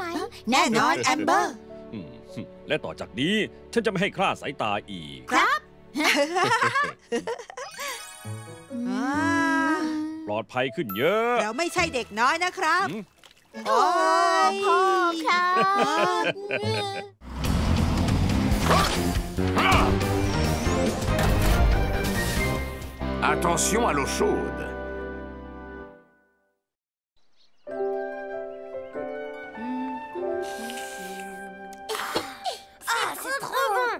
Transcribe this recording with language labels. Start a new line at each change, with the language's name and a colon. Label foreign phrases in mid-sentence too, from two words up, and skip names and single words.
Thai: แน่นอนแอมเบอร์ และต่อจากนี้ฉันจะไม่ให้คลาดสายตาอีก ครับ ปลอดภัยขึ้นเยอะ เราไม่ใช่เด็กน้อยนะครับ โอ้พ่อครับ
French: Attention à l'eau chaude. Ah, c'est trop bon!